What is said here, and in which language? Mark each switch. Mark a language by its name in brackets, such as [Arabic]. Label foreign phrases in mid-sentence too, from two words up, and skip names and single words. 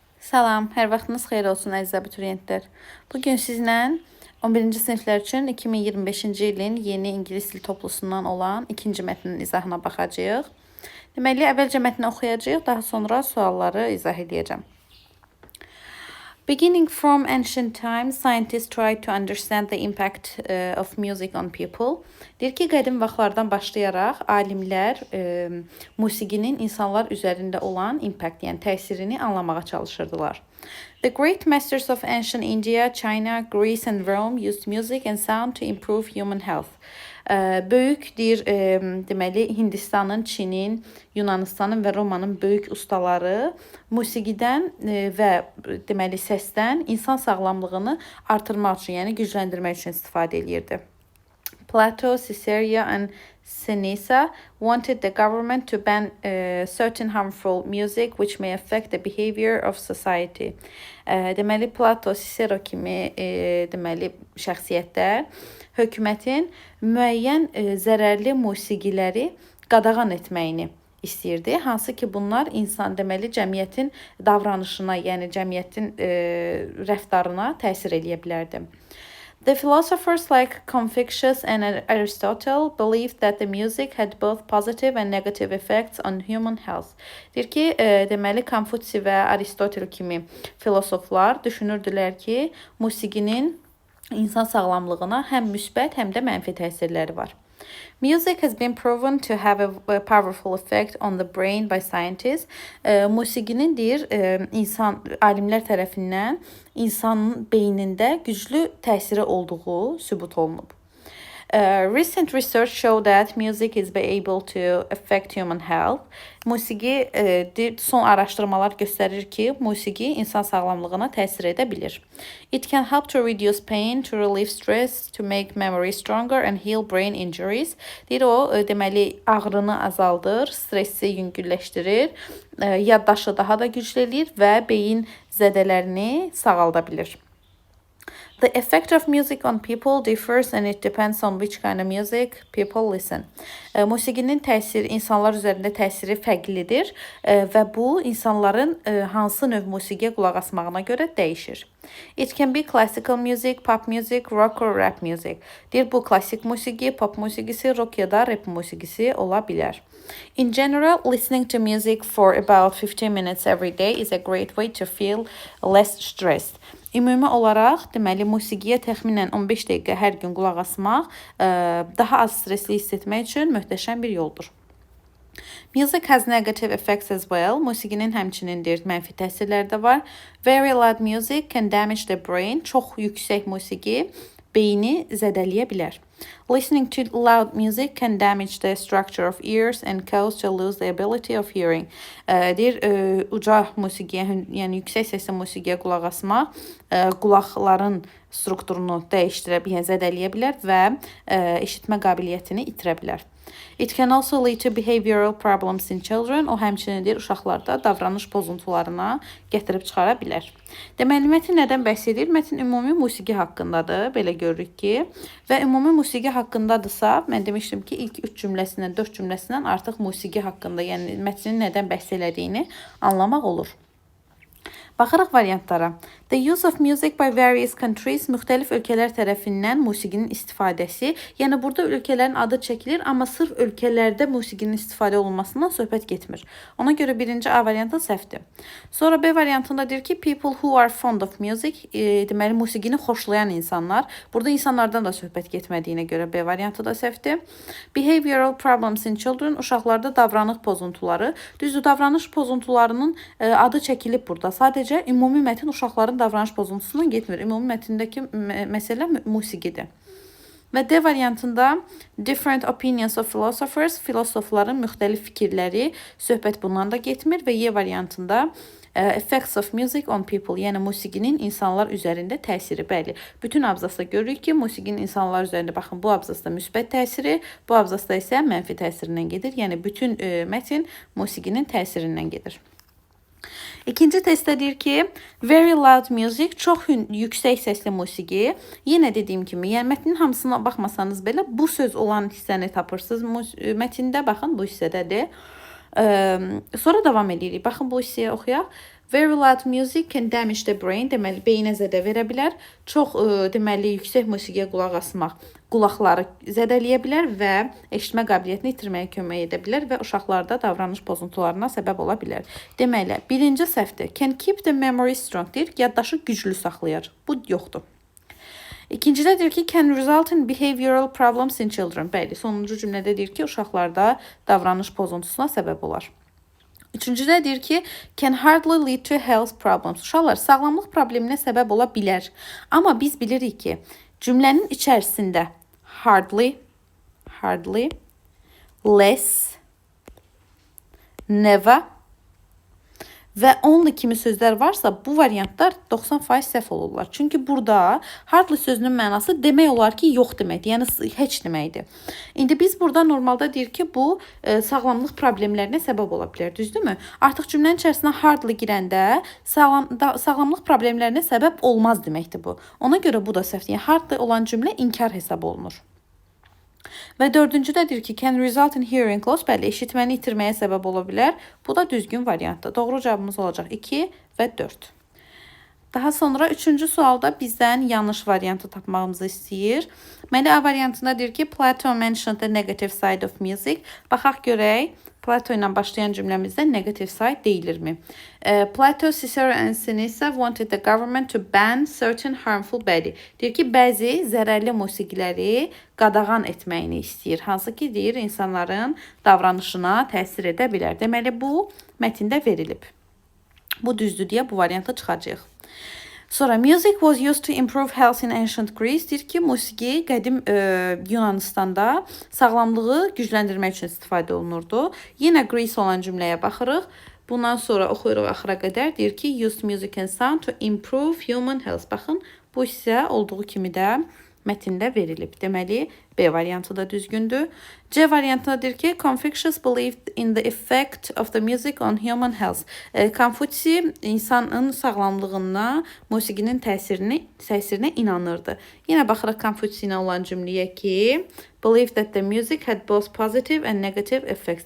[Azerbaijani] Salam, hər vaxtınız xeyir olsun əziz abituriyentlər. Bugün sizlə 11-ci siniflər üçün 2025-ci ilin yeni ingilis dil toplusundan olan ikinci mətnin izahına baxacağıq. Deməli, əvvəlcə mətni oxuyacağıq, daha sonra sualları izah edəcəm. [English] Beginning from ancient times, scientists tried to understand the impact of music on people. [Azerbaijani] Deyir ki, qədim vaxtlardan başlayaraq alimlər musiqinin insanlar üzərində olan impact, yəni təsirini anlamağa çalışırdılar. [English] The great masters of ancient India, China, Greece and Rome used music and sound to improve human health. [Azerbaijani] Böyük deyir, deməli Hindistanın, Çinin, Yunanistanın və Romanın böyük ustaları musiqidən və deməli səsdən insan sağlamlığını artırmaq üçün, yəni gücləndirmək üçün istifadə edirdi. [English] Plato, Cicero and Seneca wanted the government to ban certain harmful music which may affect the behavior of society. [Azerbaijani] Deməli Plato, Cicero kimi deməli şəxsiyyətlər hökumətin müəyyən zərərli musiqiləri qadağan etməyini istəyirdi. Hansı ki bunlar insan deməli cəmiyyətin davranışına, yəni cəmiyyətin rəftarına təsir eləyə bilərdi. [English] The philosophers like Confucius and Aristotle believed that the music had both positive and negative effects on human health. [Azerbaijani] Deyir ki, deməli Konfutsi və Aristotel kimi filosoflar düşünürdülər ki, musiqinin insan sağlamlığına həm müsbət, həm də mənfi təsirləri var. [English] Music has been proven to have a powerful effect on the brain by scientists. [Azerbaijani] Musiqinin deyir, alimlər tərəfindən insanın beynində güclü təsiri olduğu sübut olunub. [English] Recent research showed that music is able to affect human health. [Azerbaijani] Musiqi, son araşdırmalar göstərir ki, musiqi insan sağlamlığına təsir edə bilir. [English] It can help to reduce pain, to relieve stress, to make memory stronger and heal brain injuries. [Azerbaijani] Deyir o, deməli ağrını azaldır, stressi yüngülləşdirir, yaddaşı daha da güclələyir və beyin zədələrini sağalda bilir. [English] The effect of music on people differs and it depends on which kind of music people listen. [Azerbaijani] Musiqinin təsiri, insanlar üzərində təsiri fərqlidir və bu insanların hansı növ musiqiyə qulaq asmağına görə dəyişir. [English] It can be classical music, pop music, rock or rap music. [Azerbaijani] Deyir bu klassik musiqi, pop musiqisi, rock ya da rap musiqisi ola bilər. [English] In general, listening to music for about 15 minutes every day is a great way to feel less stressed. [Azerbaijani] Ümumi olaraq, deməli, musiqiyə təxminən 15 dəqiqə hər gün qulaq asmaq daha az stresli hiss etmək üçün möhtəşəm bir yoldur. [English] Music has negative effects as well. [Azerbaijani] Musiqinin həmçinin mənfi təsirləri də var. [English] Very loud music can damage the brain. [Azerbaijani] Çox yüksək musiqi beyni zədələyə bilər. [English] Listening to loud music can damage the structure of ears and cause to lose the ability of hearing. [Azerbaijani] Deyir, uca musiqiyə, yəni yüksək səsli musiqiyə qulaq asmaq qulaqların strukturunu dəyişdirə, yəni zədələyə bilər və eşitmə qabiliyyətini itirə bilər. [English] It can also lead to behavioral problems in children. [Azerbaijani] O həmçinin deyir, uşaqlarda davranış pozuntularına gətirib çıxara bilər. Deməli, mətin nədən bəhs edir? Mətin ümumi musiqi haqqındadır, belə görürük ki. Və ümumi musiqi haqqındadırsa, mən demişdim ki, ilk 3 cümləsindən, 4 cümləsindən artıq musiqi haqqında, yəni mətnin nədən bəhs elədiyini anlamaq olur. Baxaraq variantlara. [English] The use of music by various countries, [Azerbaijani] müxtəlif ölkələr tərəfindən musiqinin istifadəsi. Yəni, burada ölkələrin adı çəkilir, amma sırf ölkələrdə musiqinin istifadə olunmasından söhbət getmir. Ona görə birinci A variantı səhvdir. Sonra B variantında deyir ki, [English] people who are fond of music, [Azerbaijani] deməli, musiqini xoşlayan insanlar. Burada insanlardan da söhbət getmədiyinə görə B variantı da səhvdir. [English] Behavioral problems in children, [Azerbaijani] uşaqlarda davranış pozuntuları. Düzdür, davranış pozuntularının adı çəkilib burada. Sadəcə ümumi mətin uşaqların davranış pozuntusundan getmir. Ümumi mətindəki məsələ musiqidir. Və D variantında [English] different opinions of philosophers, [Azerbaijani] filosofların müxtəlif fikirləri, söhbət bundan da getmir və Y variantında [English] effects of music on people, [Azerbaijani] yəni musiqinin insanlar üzərində təsiri. Bəli, bütün abzasda görürük ki, musiqinin insanlar üzərində, baxın, bu abzasda müsbət təsiri, bu abzasda isə mənfi təsirindən gedir. Yəni bütün mətin musiqinin təsirindən gedir. İkinci testdə deyir ki, [English] very loud music, [Azerbaijani] çox yüksək səsli musiqi. Yenə dediyim kimi, yəni mətnin hamısına baxmasanız belə bu söz olan hissəni tapırsınız. Mətndə baxın, bu hissədədir. Sonra davam edirik. Baxın bu hissəyə oxuyaq. [English] Very loud music can damage the brain. [Azerbaijani] Deməli, beyinə zədə verə bilər. Çox deməli, yüksək musiqiyə qulaq asmaq qulaqları zədələyə bilər və eşitmə qabiliyyətini itirməyə kömək edə bilər və uşaqlarda davranış pozuntularına səbəb ola bilər. Deməli, birinci səhvdir. [English] Can keep the memory strong [Azerbaijani] deyir, yaddaşı güclü saxlayır. Bu yoxdur. İkincidə deyir ki, [English] can result in behavioral problems in children. [Azerbaijani] Bəli, sonuncu cümlədə deyir ki, uşaqlarda davranış pozuntusuna səbəb olar. Üçüncüdə deyir ki, [English] can hardly lead to health problems. [Azerbaijani] Uşaqlar, sağlamlıq probleminə səbəb ola bilər. Amma biz bilirik ki, cümlənin içərisində hardly, less, never və only kimi sözlər varsa, bu variantlar 90% səhv olurlar. Çünki burada hardly sözünün mənası demək olar ki, yox deməkdir, yəni heç deməkdir. İndi biz burada normalda deyir ki, bu sağlamlıq problemlərinə səbəb ola bilər, düzdürmü? Artıq cümlənin içərisinə hardly girəndə sağlamlıq problemlərinə səbəb olmaz deməkdir bu. Ona görə bu da səhvdir. Yəni, hardly olan cümlə inkar hesab olunur. Və dördüncüdə deyir ki, [English] can result in hearing loss. [Azerbaijani] Bəli, eşitməni itirməyə səbəb ola bilər. Bu da düzgün variantdır. Doğru cavabımız olacaq 2 və 4. Daha sonra üçüncü sualda bizdən yanlış variantı tapmağımızı istəyir. Deməli, A variantında deyir ki, [English] Plato mentioned the negative side of music. [Azerbaijani] Baxaq görək, Plato ilə başlayan cümləmizdə [English] negative side [Azerbaijani] deyilirmi? [English] Plato, Cicero and Seneca wanted the government to ban certain harmful body. [Azerbaijani] Deyir ki, bəzi zərərli musiqiləri qadağan etməyini istəyir. Hansı ki, deyir, insanların davranışına təsir edə bilər. Deməli, bu mətndə verilib. Bu düzdür deyə bu variantı çıxacaq. Sonra, [English] music was used to improve health in ancient Greece. [Azerbaijani] Deyir ki, musiqi qədim Yunanistanda sağlamlığı gücləndirmək üçün istifadə olunurdu. Yenə Greece olan cümləyə baxırıq. Bundan sonra oxuyuruq axıra qədər. Deyir ki, [English] used music and sound to improve human health. [Azerbaijani] Baxın, bu isə olduğu kimi də mətndə verilib. Deməli, B variantı da düzgündür. C variantında deyir ki, [English] Confucius believed in the effect of the music on human health. [Azerbaijani] Konfutsi insanın sağlamlığına musiqinin təsirinə inanırdı. Yenə baxırıq Konfutsi ilə olan cümləyə ki, [English] believed that the music had both positive and negative effects.